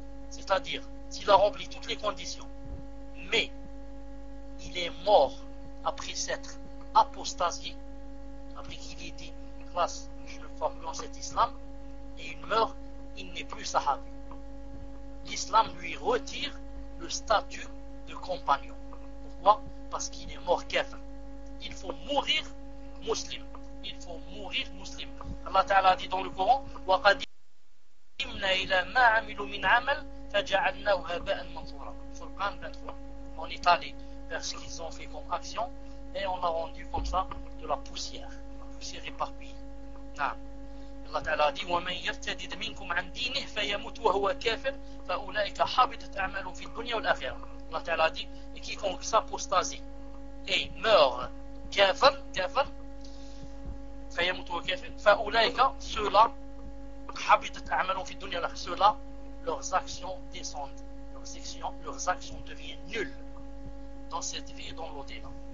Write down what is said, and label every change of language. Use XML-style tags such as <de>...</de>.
<fr>C'est-à-dire, s'il a rempli toutes les conditions, mais il est mort après s'être apostasié, après qu'il ait dit, classe, je ne forme plus en cet islam, et il meurt, il n'est plus sahabi. L'islam lui retire le statut de compagnon. Pourquoi? Parce qu'il est mort kafir. Il faut mourir musulman. Il faut mourir musulman.</fr> <ar>Allah Ta'ala dit dans le Coran, وَقَدِمْنَا إِلَى مَا عَمِلُوا مِنْ عَمَلٍ فَجَعَلْنَاهُ هَبَاءً مَنْثُورًا.</ar> <fr>Furqan 23. On est allé vers ce qu'ils ont fait comme action et on a rendu comme ça de la poussière. La poussière éparpillée.</fr> <ar>Allah Ta'ala dit وَمَنْ يَرْتَدِدْ مِنْكُمْ عَنْ دِينِهِ فَيَمُتْ وَهُوَ كَافِرٌ فَأُولَئِكَ حَبِطَتْ أَعْمَالُهُمْ فِي الدُّنْيَا وَالْآخِرَةِ.</ar> <fr>Allah Ta'ala dit, et quiconque s'apostasie et meurt kafir, فَيَمُتْ وَهُوَ كَافِرٌ فَأُولَئِكَ, ceux-là حَبِطَتْ أَعْمَالُهُمْ فِي الدُّنْيَا وَالْآخِرَةِ, ceux-là leurs actions descendent, leurs actions deviennent nulles dans cette vie et dans l'au-delà.</fr>